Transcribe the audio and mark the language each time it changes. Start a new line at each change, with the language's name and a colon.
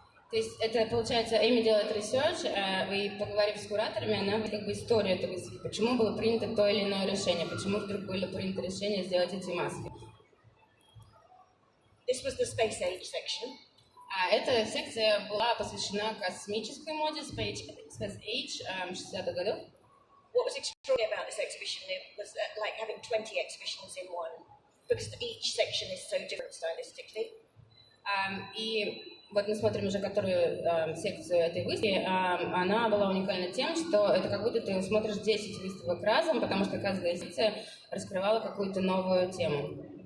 Russian: То есть это, получается, Эми делает ресерч, и поговорив с кураторами, она как бы историю этой выставки, почему было принято то или иное решение, почему вдруг было принято решение сделать эти маски.
English: This was the space age section.
Russian: Эта секция была посвящена космической моде, Space Age 60-х годов.
English: What was extraordinary about this exhibition was like having 20 exhibitions in one, because each section is so different stylistically.
Russian: И вот мы смотрим уже которую секцию этой выставки, она была уникальна тем, что это как будто ты смотришь 10 выставок разом, потому что каждая секция раскрывала какую-то новую тему.